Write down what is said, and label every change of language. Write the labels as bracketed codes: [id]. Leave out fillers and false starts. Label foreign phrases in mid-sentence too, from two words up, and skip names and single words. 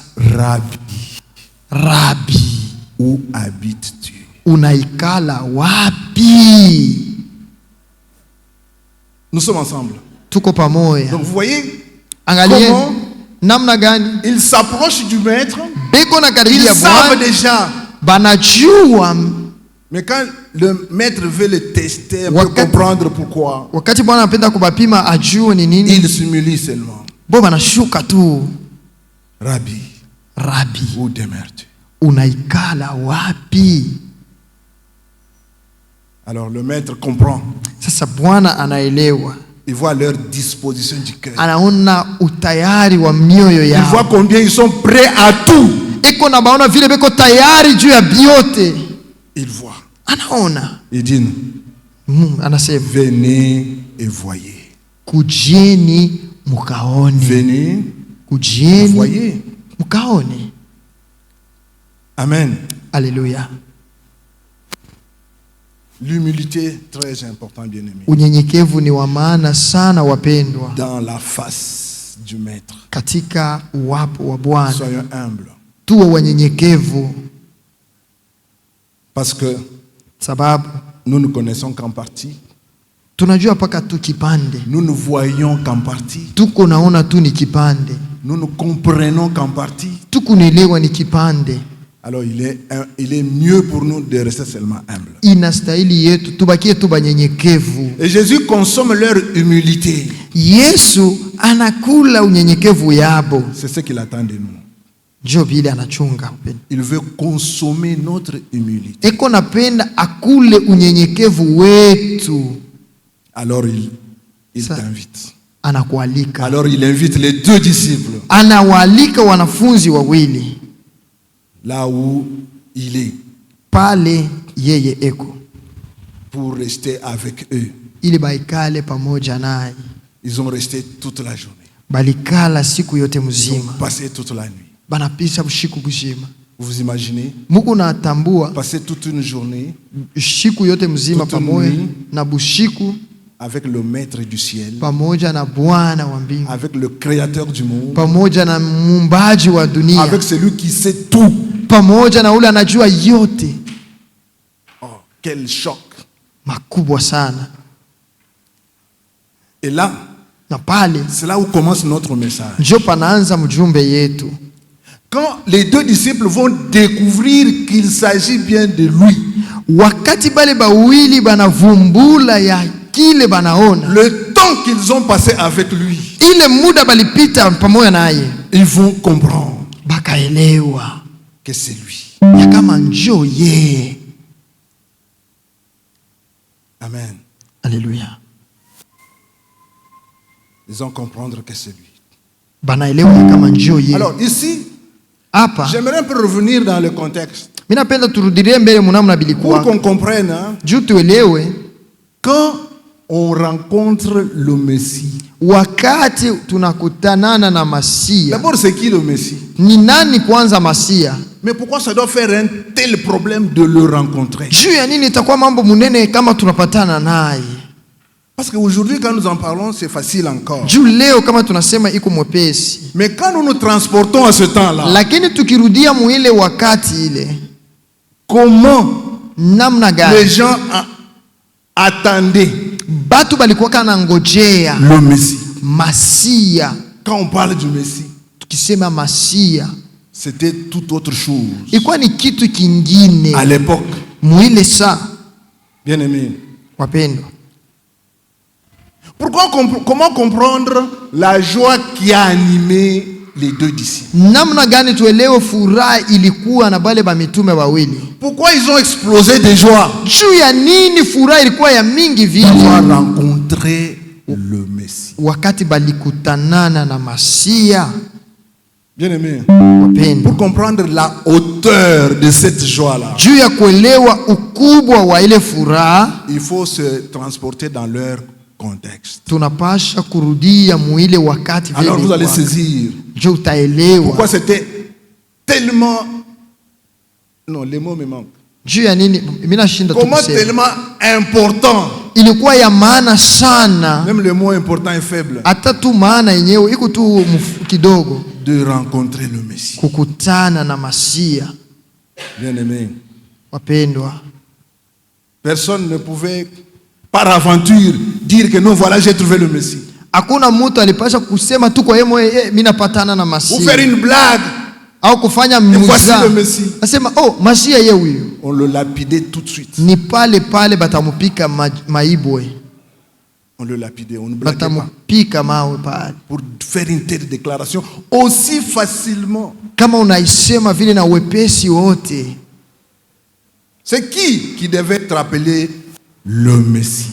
[fr] Rabbi, [sw] Rabi, [fr] où habites-tu? [sw] unaikala wapi? [fr] Nous sommes ensemble. [sw] Tuko pamoja. [fr] Donc vous voyez, [sw] Angalieni [fr] comment [sw] namna gani [fr] ils s'approchent du maître. [sw] beko na [fr] Ils [sw] karibia [fr] savent [sw] Bwana, [fr] déjà [sw] banajua. [fr] Mais quand le maître veut le tester, un peu [sw] Wakati- [fr] comprendre pourquoi, [sw] Wakati Bwana anapenda kubapima ajue ni nini, [fr] il s'humilie seulement. [sw] bo banashuka tu. [fr] Rabbi, [sw] Rabi, [fr] où demeures-tu? [sw] unaikala wapi? [fr] Alors le maître comprend. [sw] Sasa Bwana anaelewa, [fr] Il voit leur disposition du cœur. [sw] anaona utayari wa mioyo [fr] Il voit [sw] yao. [fr] combien ils sont prêts à tout. [sw] Iko na baona vile beko tayari juu ya vyote. [fr] Il voit. [sw] Anaona. [fr] Il dit, [sw] Anasema [fr] venez et voyez. [sw] kujieni mukaone. [fr] Venez et [sw] Kujieni [fr] voyez. [sw] mukaone. [fr] Amen. Alléluia. L'humilité, très important, bien-aimé. [sw] Unyenyekevu ni wa maana sana wapendwa, [fr] Dans la face du maître. [sw] katika uwapo wa Bwana. [fr] Soyons humbles. [sw] Tuwe wanyenyekevu, [fr] Parce que [sw] sababu [fr] nous ne connaissons qu'en partie. [sw] tunajua paka tu kipande, [fr] Nous ne voyons qu'en partie. [sw] tuko naona tu ni kipande, [fr] Nous ne comprenons qu'en partie. [sw] tukunelewa ni kipande. [fr] Alors il est mieux pour nous de rester seulement humbles. [sw] Inastahili yetu tubakie tu banyenyekevu. [fr] Et Jésus consomme leur humilité. [sw] Yesu anakula unyenyekevu yabo, [fr] C'est ce qu'il attend de nous. [sw] njo vile anachunga. [fr] Il veut consommer notre humilité. [sw] Eko napenda akule unyenyekevu wetu. [fr] Alors il Ça. t'invite. [sw] Anakualika, [fr] Alors il invite les deux disciples [sw] anawaalika wanafunzi wawili [fr] là où il est [sw] pale yeye eko, [fr] pour rester avec eux. [sw] ili baikale pamoja naye. [fr] Ils ont resté toute la journée. [sw] Balikala siku yote [fr] Ils ont [sw] mzima, [fr] passé toute la nuit. [sw] banapisha bushiku buzima. [fr] Vous imaginez [sw] Muku natambua [fr] passer toute une journée [sw] shiku yote mzima [fr] Toute [sw] pamoja [fr] nuit. [sw] na bushiku [fr] avec le maître du ciel, [sw] pamoja na Bwana wa mbingu, [fr] avec le créateur du monde, [sw] pamoja na muumbaji wa dunia, [fr] avec celui qui sait tout. [sw] pamoja na ule anajua yote. [fr] Oh, quel choc. [sw] Makubwa sana. [fr] Et là, [sw] Na pale [fr] c'est là où commence notre message. [sw] njo panaanza mjumbe yetu. [fr] Quand les deux disciples vont découvrir qu'il s'agit bien de lui, [sw] Wakati bale bawili banavumbula ya kile banaona, [fr] le temps qu'ils ont passé avec lui, [sw] ile muda balipita pamoja naye, [fr] ils vont comprendre [sw] bakaelewa [fr] que c'est lui. [sw] ya kama njo yeye. [fr] Amen. Alléluia. Ils vont comprendre que c'est lui. [sw] Banaelewa ya kama njo yeye. [fr] Alors ici, [sw] Hapa [fr] j'aimerais un peu revenir dans le contexte [sw] mimi napenda turudilie mbele munamna [fr] pour [sw] bilikuwa, [fr] qu'on comprenne, hein, [sw] juu tuelewe [fr] quand on rencontre le Messie. [sw] wakati tunakutanana na Masia. [fr] D'abord, c'est qui le Messie? [sw] Ni nani kwanza Masia? [fr] Mais pourquoi ça doit faire un tel problème de le rencontrer? [sw] Juu ya nini itakuwa mambo munene kama tunapatana naye? [fr] Parce qu'aujourd'hui, quand nous en parlons, c'est facile encore. [sw] Juu leo kama tunasema iko mwepesi, [fr] Mais quand nous nous transportons à ce temps-là, [sw] lakini tukirudia muile wakati ile, [fr] comment [sw] namna [fr] les [sw] gani [fr] gens attendaient [sw] batu balikuwa kana ngojea [fr] le Messie? [sw] Masia? [fr] Quand on parle du Messie, [sw] Tukisema Masia [fr] c'était tout autre chose. [sw] ilikuwa ni kitu kingine [fr] À l'époque, [sw] muile saa. [fr] bien aimé. [sw] Wapendwa, [fr] Comment comprendre la joie qui a animé les deux disciples? [sw] namna gani tuelewe furaha ilikuwa na bale ba mitume wawili? [fr] Pourquoi ils ont explosé de joie? [sw] Juu ya nini furaha ilikuwa ya mingi vile? [fr] D'avoir rencontré le Messie. [sw] Wakati balikutanana na Masia. [fr] Bien aimé. [sw] Wapendwa, [fr] Pour comprendre la hauteur de cette joie-là, [sw] juu ya kuelewa ukubwa wa ile furaha, [fr] il faut se transporter dans leur contexte. [sw] tunapasha kurudia muile wakati vile. [fr] Alors vous allez [sw] ilikuwa. [fr] saisir [sw] Juu utaelewa [fr] pourquoi c'était tellement... Non, les mots me manquent. [sw] juu ya nini mimi nashinda tu [fr] Comment [sw] kusema. [fr] tellement important. [sw] Ilikuwa ya maana sana, [fr] Même le mot important est faible. [sw] hata tu maana yenyewe iko tu kidogo, [fr] De rencontrer le Messie. [sw] kukutana na Masia. [fr] Bien aimé. [sw] Wapendwa, [fr] Personne ne pouvait, par aventure, dire que non, voilà, j'ai trouvé le Messie. [sw] hakuna mtu alipasha kusema tu kwa yeye mimi napatana na [fr] Ou faire [sw] Masia, [fr] une blague [sw] au kufanya [fr] voici [sw] mzaha. [fr] le Messie. [sw] Nasema Masia ye huyo. [fr] On le lapidait tout de suite. [sw] Ni pale pale batamupika maibwe. [fr] On le lapidait, on ne blaguait pas. [sw] Batamupika mawe pale. [fr] Pour faire une telle déclaration aussi facilement. [sw] Kama unaisema vile na wepesi wote. [fr] C'est qui devait être appelé le Messie?